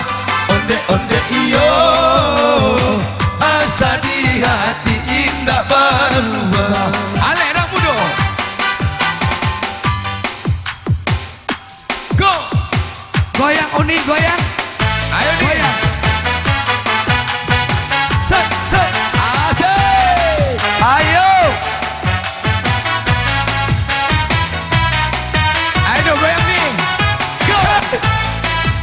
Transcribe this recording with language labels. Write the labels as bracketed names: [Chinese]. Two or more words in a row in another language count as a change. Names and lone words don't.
[Minangkabau] onde-onde iyo, asa di hati indah berubah. Alek nak mudo. Go. Goyang Uni, goyang. Ayo ni. Goyang. Set, set. Asik. Ayo. Ayo goyang ni. Go. Set.